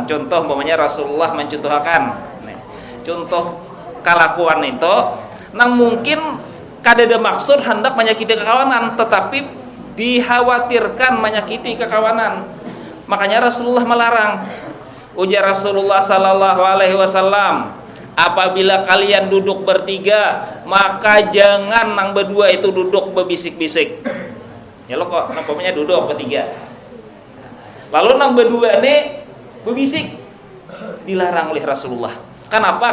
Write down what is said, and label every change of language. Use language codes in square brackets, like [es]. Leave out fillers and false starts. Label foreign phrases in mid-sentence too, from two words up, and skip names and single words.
[bjn] Contoh umpamanya Rasulullah mencontohkan. Contoh kelakuan itu nang mungkin kada ada maksud hendak menyakiti kekawanan, tetapi dikhawatirkan menyakiti kekawanan. Makanya Rasulullah melarang. Ujar Rasulullah [ar] صلى الله عليه وسلم, [bjn] apabila kalian duduk bertiga, maka jangan nang berdua itu duduk berbisik-bisik. Ya lo kok nampaknya duduk bertiga. Lalu nang berdua nih berbisik, dilarang oleh Rasulullah. Kenapa?